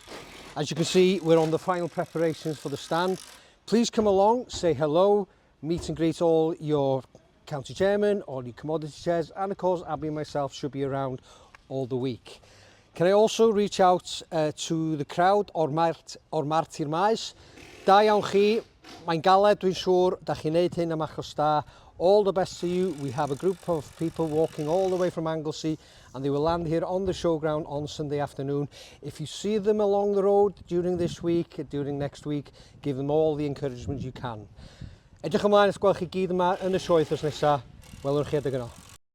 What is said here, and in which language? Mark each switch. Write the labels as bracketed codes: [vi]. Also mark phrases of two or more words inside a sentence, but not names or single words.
[en] As you can see, we're on the final preparations for the stand. Please come along, say hello, meet and greet all your county chairman, all your commodity chairs, and of course Abby and myself should be around all the week. Can I also reach out to the crowd [cy] o'r Mart i'r Maes? Da iawn chi, mae'n galed, dwi'n siŵr, da chi'n neud hyn am achos da. [en] All the best to you. We have a group of people walking all the way from Anglesey, and they will land here on the showground on Sunday afternoon. If you see them along the road during this week, during next week, give them all the encouragement you can. [cy] Edrych ymlaen at gweld chi gyd yma yn y sioe wrthnos nesaf. Welwn chi adeg yno.